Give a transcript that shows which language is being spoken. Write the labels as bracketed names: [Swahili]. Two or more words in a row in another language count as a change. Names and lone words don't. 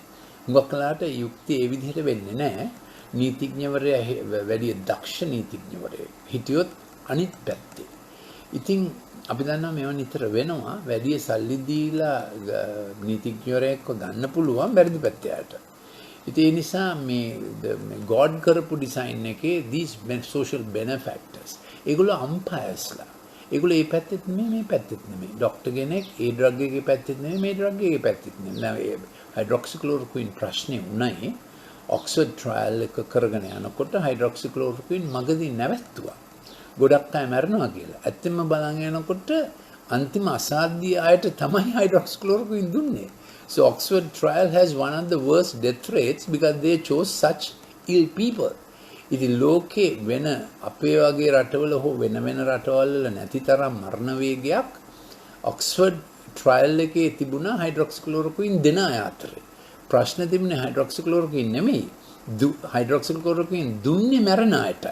[Sinhala] හුඟක් වෙලාවට යුක්තිය ඒ විදිහට වෙන්නේ නැහැ. නීතිඥවරයා වැඩි දක්ෂ නීතිඥවරයෙක් හිටියොත් අනිත් පැත්තේ ඉතින් අපි දන්නවා මේවා නිතර වෙනවා. වැඩි සල්ලි දීලා නීතිඥවරයෙක්ව ගන්න පුළුවන් වැරදි පැත්තට. ඉතින් ඒ නිසා මේ ගෝඩ් කරපු ඩිසයින් එකේ [English] these social benefactors [Sinhala] ඒගොල්ලෝ අම්පයර්ස්ලා. ඒගොල්ලෝ මේ පැත්තෙත් නෙමෙයි මේ පැත්තෙත් නෙමෙයි. ડોක්ටර් කෙනෙක් ඒ ඩ්‍රග් එකේ පැත්තෙත් නෙමෙයි මේ ඩ්‍රග් එකේ පැත්තෙත් නෙමෙයි. දැන් හයිඩ්‍රොක්සික්ලෝරොක්වින් ප්‍රශ්නේ උණයි. ඔක්ස්ෆර්ඩ් ට්‍රයල් එක කරගෙන යනකොට හයිඩ්‍රොක්සික්ලෝරොක්වින් මගදී නැවැත්තුවා. ගොඩක් අය මැරෙනවා කියලා. ඇත්තෙන්ම බලන් යනකොට අන්තිම අසාධ්‍ය අයට තමයි hydroxychloroquine දුන්නේ. [English] So Oxford trial has one of the worst death rates because they chose such ill people. [Sinhala] ඉතින් ලෝකේ වෙන අපේ වගේ රටවල හෝ වෙන රටවල් වල නැති තරම් මරණ වේගයක් Oxford trial එකේ තිබුණා hydroxychloroquine දෙන අය අතරේ. ප්‍රශ්න තිබුණේ hydroxychloroquine නෙමෙයි. hydroxychloroquine දුන්නේ මැරෙන අයටයි.